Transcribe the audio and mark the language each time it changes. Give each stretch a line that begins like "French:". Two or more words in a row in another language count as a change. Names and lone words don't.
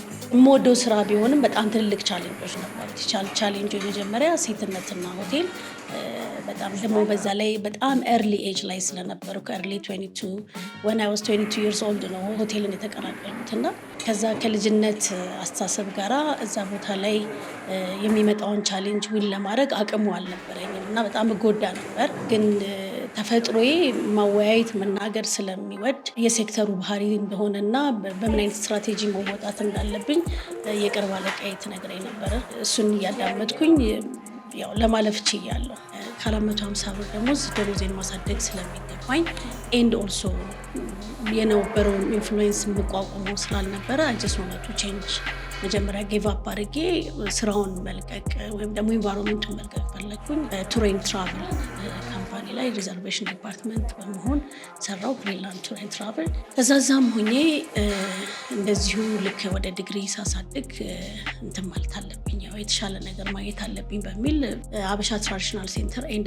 Amharic: የምወደው ስራ ቢሆንም በጣም ትልልቅ ቻሌንጆች ነበሩት። ቻሌንጁ የመጀመሪያ ሴትነትና ሆቴል በጣም ደግሞ በዛ ላይ በጣም
English: early age
Amharic: ላይ ስለነበሩ ከኤርሊ 22
English: when I was 22 years old
Amharic: ነው ሆቴልን የተቀላቀልኩት እና ከዛ ከልጅነት አስተሳሰብ ጋራ እዛ ቦታ ላይ የሚመጣውን
English: challenge win
Amharic: ለማድረግ አቅሙ አልነበረኝም እና በጣም እጎዳ ነበር። ግን ተፈጥሮዬ ማወያየት መናገር ስለሚወድ የሴክተሩ ባህሪ እንደሆነና በምን አይነት ስትራቴጂ መወጣት እንዳለብኝ የቅርብ አለቃዬ ትነግረኝ ነበር። እሱን እያዳመጥኩኝ ያው ለማለፍ ችያለሁ። ከ450 ብር ደሞዝ ደሞዜን ማሳደግ ስለሚገባኝ
English: and also
Amharic: የነበረውን ኢንፍሉዌንስ መቋቋም ስላልነበረ
English: I just wanted to change
Amharic: መጀመሪያ
English: give up
Amharic: አድርጌ ስራውን መልቀቅ ወይም ደግሞ ኢንቫይሮንመንቱን መልቀቅ ፈለግኩኝ።
English: tour and travel company
Amharic: ላይ
English: reservation department
Amharic: በመሆን ሰራው። ግሪንላንድ ቱር ኤንድ ትራቭል ከዛም ሆኜ እንደዚሁ ልክ ወደ ዲግሪ ሳሳድግ እንትን ማለት አለብኝ ያው የተሻለ ነገር ማግኘት አለብኝ በሚል አበሻ ትራዲሽናል ሴንተር ኤንድ